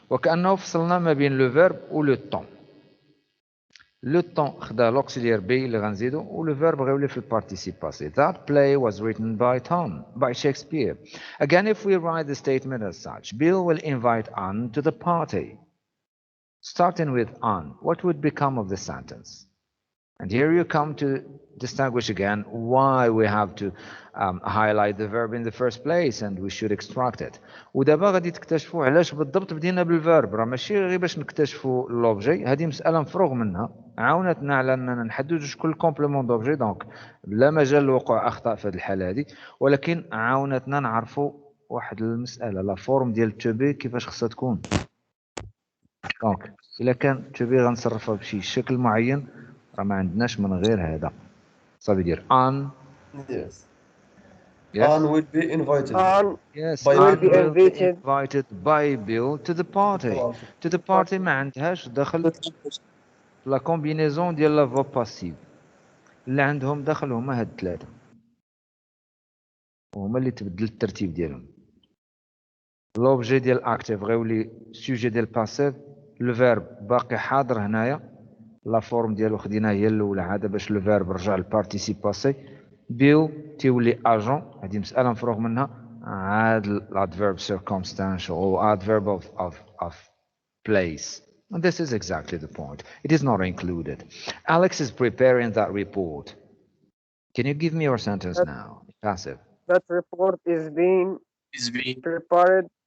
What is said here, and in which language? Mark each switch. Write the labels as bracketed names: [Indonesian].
[Arabic] وكأنه فصلنا ما بين le verbe و le temps. Le temps خدا l'auxiliaire be اللي غنزيدو و le verbe غيولي في البارتيسيب passé. [English] That play was written by Tom, by Shakespeare. Again, if we write the statement as such, Bill will invite Anne to the party. Starting with Anne, what would become of the sentence? And here you come to distinguish again why we have to highlight the verb in the first place and we should extract it. [Arabic] ودابا غادي تكتشفوا علاش بالضبط بدينا بالفيرب، راه ماشي غير باش نكتشفوا لوبجي، هذه مسألة مفروغ منها، عاونتنا على اننا نحددوا شكون الكومبليمون دوبجي، دونك لا مجال لوقوع اخطاء في هذه الحالة هذه، ولكن عاونتنا نعرفوا واحد المسألة لا فورم ديال تو بي كيفاش خصها تكون. دونك إلا كان تو بي غنصرفها بشي شكل معين راه ما عندناش من غير هذا. صافي دير ان. [English] Yes. Yes. Anne will be invited Yes. by will Anne be will be invited invited by Bill to the party. To the party [Arabic] ما عندهاش دخل في لا كومبينيزون ديال لا فو باسيف. اللي عندهم دخل هما هاد الثلاثة. وهما اللي تبدل الترتيب ديالهم. لوبجي ديال اكتيف غيولي سوجي ديال باسيف. لو فيرب باقي حاضر هنايا. لا فورم ديالو خديناه هي الاولى هذا باش لو فيرب رجع للبارتيسيب باسي. بيو تيولي اجون، هذه مساله مفروغ منها. عاد الادفيرب circumstantial او adverb of place. [English] And this is exactly the point. It is not included. Alex is preparing that report. Can you give me your sentence now? Passive. that report is being prepared